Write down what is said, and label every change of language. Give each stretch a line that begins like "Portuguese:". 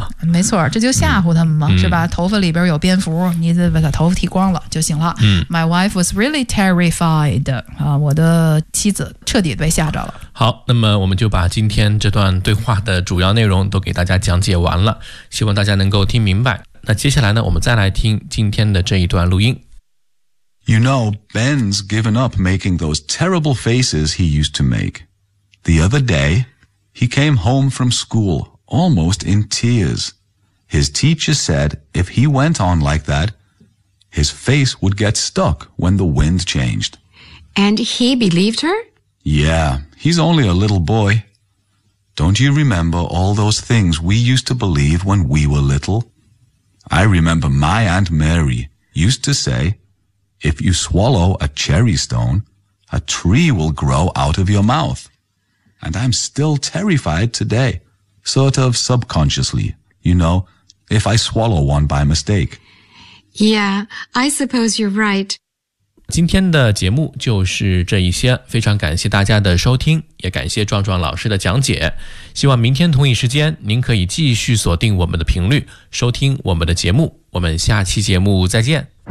Chinese: 没错，这就吓唬他们嘛、是吧，头发里边有蝙蝠，你得把他头发剃光了就行了、
English: My wife was really terrified、
Chinese: 我的妻子彻底被吓着了。好，那么我们就把今天这段对话的主要内容都给大家讲解完了，希望大家能够听明白。那接下来呢我们再来听今天的这一段录音。
English: You know, Ben's given up making those terrible faces he used to make. The other day, he came home from school almost in tears. His teacher said if he went on like that, his face would get stuck when the wind changed. And he believed her? Yeah, he's only a little boy. Don't you remember all those things we used to believe when we were little? I remember my Aunt Mary used to say, if you swallow a cherry stone, a tree will grow out of your mouth. And I'm still terrified today, sort of subconsciously, you know, if I swallow one by mistake. Yeah, I suppose you're right.
Chinese: 今天的节目就是这一些，非常感谢大家的收听，也感谢壮壮老师的讲解。希望明天同一时间，您可以继续锁定我们的频率，收听我们的节目。我们下期节目再见。